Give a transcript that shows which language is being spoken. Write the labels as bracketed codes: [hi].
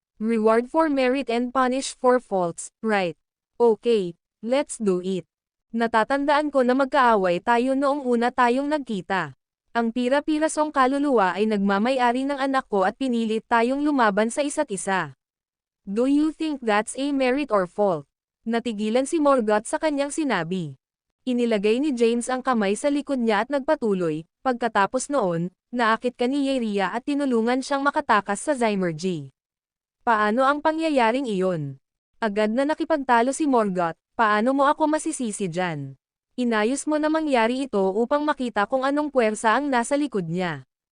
[en] Reward for merit and punish for faults, right? Okay, let's do it. [tl] Natatandaan ko na magkaaway tayo noong una tayong nagkita. Ang pira-pirasong kaluluwa ay nagmamay-ari ng anak ko at pinilit tayong lumaban sa isa't isa. [en] Do you think that's a merit or fault? [tl] Natigilan si Morgoth sa kanyang sinabi. Inilagay ni James ang kamay sa likod niya at nagpatuloy, pagkatapos noon, naakit ka ni Yeria at tinulungan siyang makatakas sa Zymergy. Paano ang pangyayaring iyon? Agad na nakipagtalo si Morgoth. Paano mo ako masisisi dyan? Inayos mo na mangyari ito upang makita kung anong puwersa ang nasa likod niya.